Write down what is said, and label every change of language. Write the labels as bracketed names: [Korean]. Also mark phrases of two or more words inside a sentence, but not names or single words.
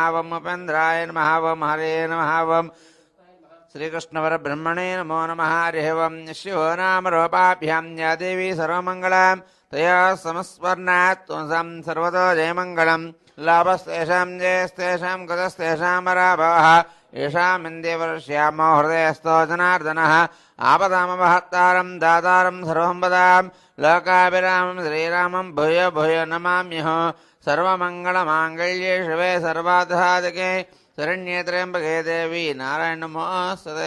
[Sanskrit] ఓం ఉపేంద్రాయ నమః. ఓం హరే నమః. ఓం శ్రీకృష్ణపరబ్రహ్మణే నమో నమః. హరి ఓం. శివో నామ రూపాభ్యాం యా దేవీ సర్వమంగళాం తయా సమస్వర్ణాత్ త్వం సర్వతో జయమంగళం. లాభస్తేషాం జయస్తేషాం గతస్తేషాం పరాభవః येषामिन्द्रियवर्ष्यामो हृदयस्थो जनार्दनः. आपदामपहर्तारं दातारं सर्वसम्पदां लोकाभिरामं श्रीरामं भूय भूय नमाम्यहो. सर्वमङ्गलमाङ्गल्ये शिवे सर्वार्थसाधके शरण्ये त्र्यम्बके देवी नारायण नमोस्तुते.